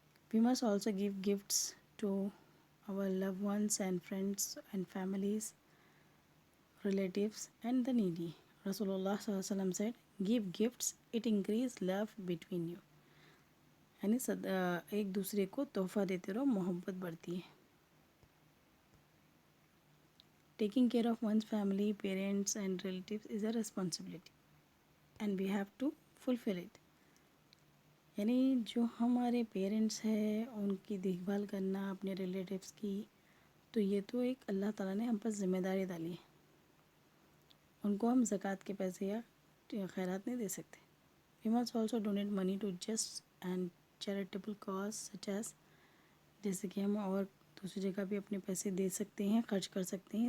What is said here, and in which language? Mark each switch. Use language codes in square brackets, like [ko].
[en] We must also give gifts to our loved ones and friends and families, relatives and the needy. Rasulullah صلی اللہ علیہ وسلم said, give gifts, it increase love between you. [ur] یعنی ایک دوسرے کو تحفہ دیتے رہو، محبت بڑھتی ہے. [en] Taking care of one's family, parents and relatives is a responsibility and we have to fulfill it. [ur] یعنی جو ہمارے پیرنٹس ہیں ان کی دیکھ بھال کرنا، اپنے ریلیٹیوز کی، تو یہ تو ایک اللہ تعالیٰ نے ہم پر ذمہ داری ڈالی ہے. ان کو ہم زکوٰۃ کے پیسے یا خیرات نہیں دے سکتے. [en] We must also donate money to just and charitable cause such as، [ur] جیسے کہ ہم اور دوسری جگہ بھی اپنے پیسے دے سکتے ہیں، خرچ کر سکتے ہیں.